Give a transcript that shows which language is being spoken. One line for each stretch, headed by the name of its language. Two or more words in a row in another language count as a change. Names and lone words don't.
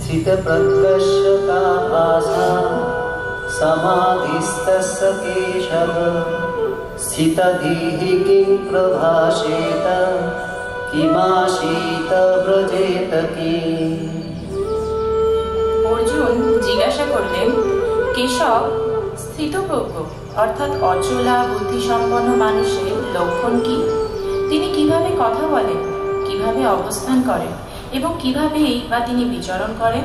Sanskrit: स्थितप्रज्ञस्य का भाषा समाधिस्तस्य केशव स्थितधीः किं प्रभाषेत किमासीत व्रजेत কি।
Bangla: অর্জুন জিজ্ঞাসা করলেন, কেশব, স্থিতপ্রজ্ঞ অর্থাৎ অচলা বুদ্ধিসম্পন্ন মানুষের লক্ষণ কি? তিনি কিভাবে কথা বলেন, কিভাবে অবস্থান করেন এবং কিভাবেই বা তিনি বিচরণ করেন?